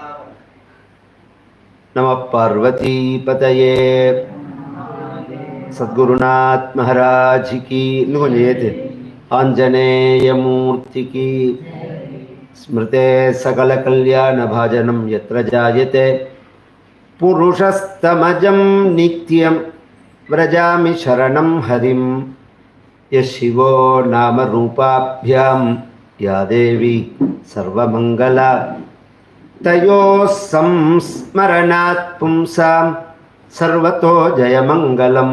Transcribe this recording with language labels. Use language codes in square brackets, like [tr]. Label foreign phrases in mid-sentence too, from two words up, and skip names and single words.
[sa] नमः पार्वती पतये [hi] सद्गुरुनाथ महाराज की. [ta] இன்னும் கொஞ்சம் ஏத்து. ஆஞ்சநேயமூர்த்திக்கு [sa] स्मृते सकल कल्याण भाजनं यत्र जायते पुरुषस्तमजं नित्यं व्रजामि शरणं हरिं। यशिवो नाम रूपाभ्यां या देवी सर्वमङ्गला तयोः संस्मरणात् पुंसां सर्वतो जयमङ्गलं।